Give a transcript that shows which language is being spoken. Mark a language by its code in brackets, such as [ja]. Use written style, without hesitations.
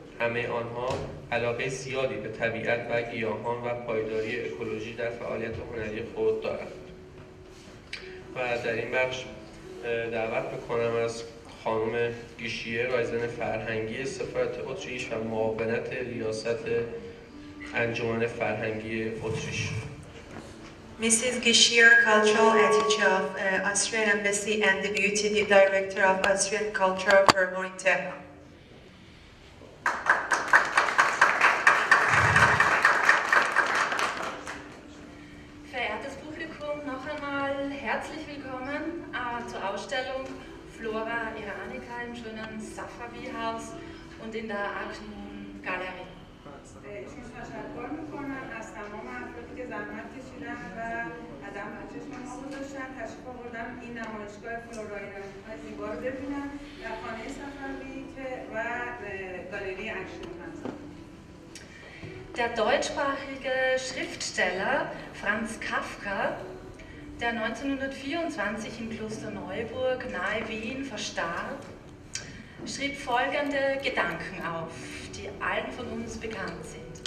[fa] همه آنها علاقه زیادی به طبیعت و گیاهان و پایداری اکولوژی در فعالیت هنری خود دارند. و در این بخش دعوت می‌کنم از خانم گیشیه، رایزن فرهنگی سفارت اتریش و معاونت ریاست انجمن فرهنگی اتریش. [en] Mrs. Gishier, Cultural Attaché of Austrian Embassy and Deputy Director of Austrian Cultural Promo in Tehran. [de] Verehrtes Publikum, noch einmal herzlich willkommen zur Ausstellung Flora Iranica im schönen Safavi-Haus und in der Aktion-Galerie. [fa] ایشون تشکر میکنم از تمام افرادی که زحمت کشیدن و قدم بر چشم ما گذاشتن، تشریف آوردن این نمایشگاه فلورا ایرانیکا زیبا رو ببینن در خانه صفوی و گالری اکشن هست. [de] Der deutschsprachige Schriftsteller Franz Kafka, der 1924 in Klosterneuburg nahe Wien verstarb, schrieb folgende Gedanken auf, die allen von uns bekannt sind.